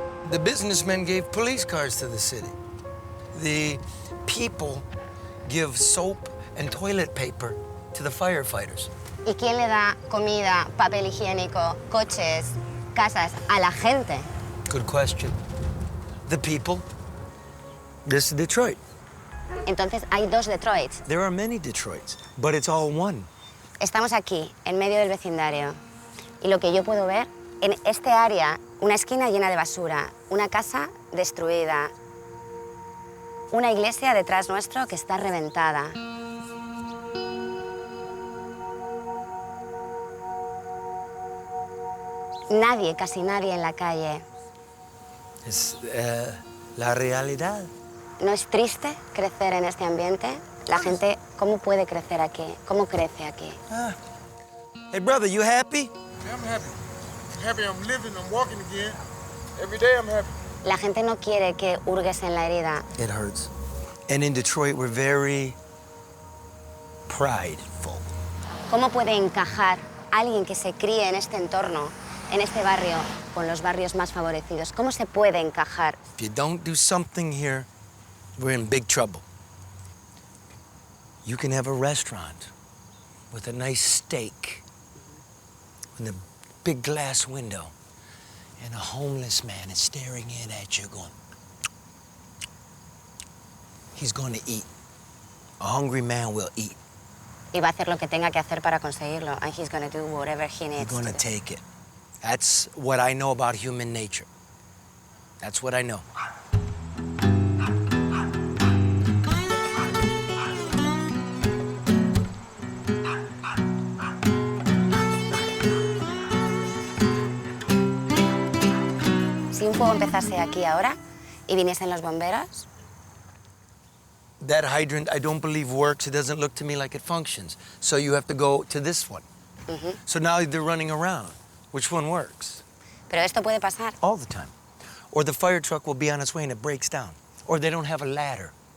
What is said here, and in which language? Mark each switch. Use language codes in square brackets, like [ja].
[en] The businessmen gave police cars to the city. The people give soap and toilet paper to the firefighters. [es] ¿Y quién le da comida, papel higiénico, coches, casas a la gente? [en] Good question. The people. This is Detroit. [es] Entonces hay dos Detroits. [en] There are many Detroits, but it's all one. [es] Estamos aquí, en medio del vecindario. Y lo que yo puedo ver, en este área, una esquina llena de basura, una casa destruida, una iglesia detrás nuestro que está reventada. Nadie, casi nadie en la calle. Es la realidad. ¿No es triste crecer en este ambiente? La gente, ¿cómo puede crecer aquí? ¿Cómo crece aquí? [en] Hey, brother, you happy? Yeah, I'm happy. I'm happy I'm living, I'm walking again. Every day I'm happy. [es] La gente no quiere que hurgues en la herida. [en] It hurts. And in Detroit, we're very prideful. [es] ¿Cómo puede encajar alguien que se críe en este entorno, en este barrio, con los barrios más favorecidos? ¿Cómo se puede encajar? [en] If you don't do something here, we're in big trouble. You can have a restaurant with a nice steak and a big glass window, and a homeless man is staring in at you going, he's going to eat. A hungry man will eat. [es] Y va a hacer lo que tenga que hacer para conseguirlo. [en] And he's going to do whatever he needs You're going to to do. take it. That's what I know about human nature. That's what I know. [es] Si un fuego empezase aquí ahora y viniesen los bomberos, [en] That hydrant, I don't believe works. It doesn't look to me like it functions. So you have to go to this one. So now they're running around. Which one works? [es] pero esto puede pasar. [en] All the time. Or the fire truck will be on its way and it breaks down. Or they don't have a ladder.